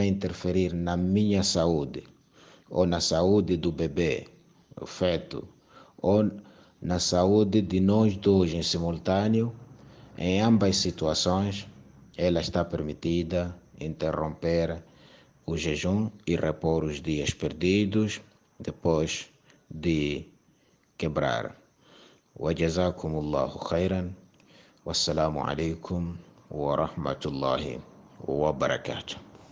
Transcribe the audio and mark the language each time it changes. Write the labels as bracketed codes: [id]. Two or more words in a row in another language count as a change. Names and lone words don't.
[pt] interferir na minha saúde, ou na saúde do bebê, o feto, ou na saúde de nós dois em simultâneo, em ambas situações, ela está permitida interromper o jejum e repor os dias perdidos depois de quebrar. [ar] وجزاكم الله خيرا والسلام عليكم ورحمة الله وبركاته.